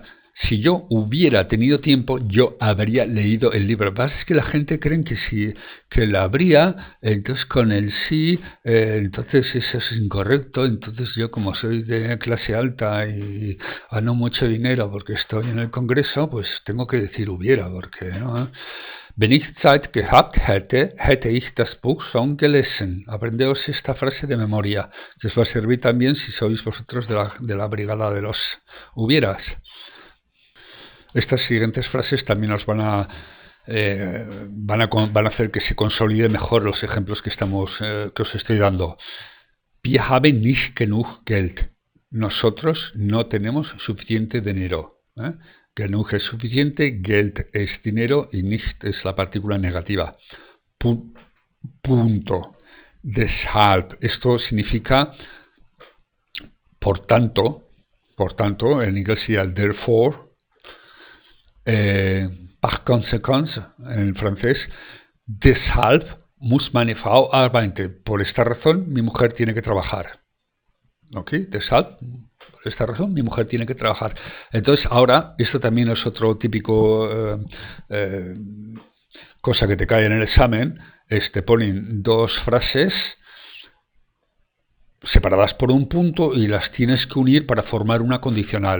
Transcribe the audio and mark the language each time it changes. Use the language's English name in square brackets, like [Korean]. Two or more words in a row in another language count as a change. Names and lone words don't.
[Spanish] Si yo hubiera tenido tiempo, yo habría leído el libro. Lo que pasa es que la gente cree que la habría, entonces con el sí, entonces eso es incorrecto. Entonces yo, como soy de clase alta y gano mucho dinero porque estoy en el Congreso, pues tengo que decir hubiera, porque ¿no? [German] Wenn ich Zeit gehabt hätte, hätte ich das Buch schon gelesen. [Spanish] Aprendeos esta frase de memoria, que os va a servir también si sois vosotros de la brigada de los hubieras. Estas siguientes frases también os van a hacer que se consolide mejor los ejemplos que os estoy dando. [German] Wir haben nicht genug Geld. [Spanish] Nosotros no tenemos suficiente dinero. Genug es suficiente, Geld es dinero y nicht es la partícula negativa. Punto. Deshalb. Esto significa por tanto, en inglés sería therefore, [French] par conséquent, [Spanish] en francés, [German] deshalb muss meine Frau arbeiten. [Spanish] Por esta razón, mi mujer tiene que trabajar. ¿Ok? Deshalb, por esta razón, mi mujer tiene que trabajar. Entonces, ahora, esto también es otro típico cosa que te cae en el examen, te ponen dos frases separadas por un punto y las tienes que unir para formar una condicional.